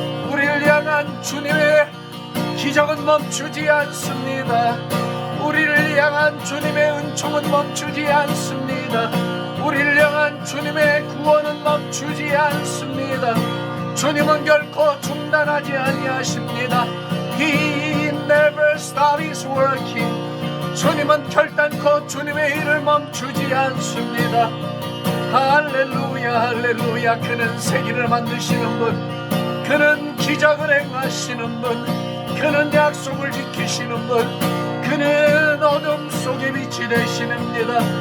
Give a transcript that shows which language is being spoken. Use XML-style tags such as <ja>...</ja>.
<ko>우리를 향한 주님의 기적은 멈추지 않습니다. 우리를 향한 주님의 은총은 멈추지 않습니다. 우리를 향한 주님의 구원은 멈추지 않습니다. 주님은 결코 중단하지 아니하십니다.</ko> <en>He never stops his working.</en> <ko>주님은 결단코 주님의 일을 멈추지 않습니다. 할렐루야, 할렐루야. 그는 세기를 만드시는 분, 그는 기적을 행하시는 분, 그는 약속을 지키시는 분, 그는 어둠 속에 빛이 되시는입니다.</ko>